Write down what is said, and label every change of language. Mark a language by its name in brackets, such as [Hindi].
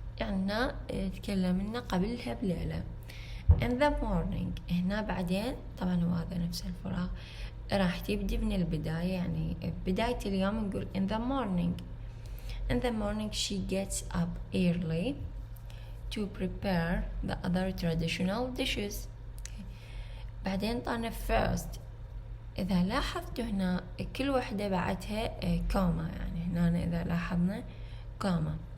[Arabic] يعني تكلمنا قبلها بليلة. in the morning هنا بعدين طبعا هو هذا نفس الفراغ راح تبدي من البداية. يعني بداية اليوم نقول in the morning. [English] in the morning she gets up early to prepare the other traditional dishes. [Arabic] بعدين طانا first. إذا لاحظتوا هنا كل واحدة بعدها كوما، يعني هنا إذا لاحظنا كوما.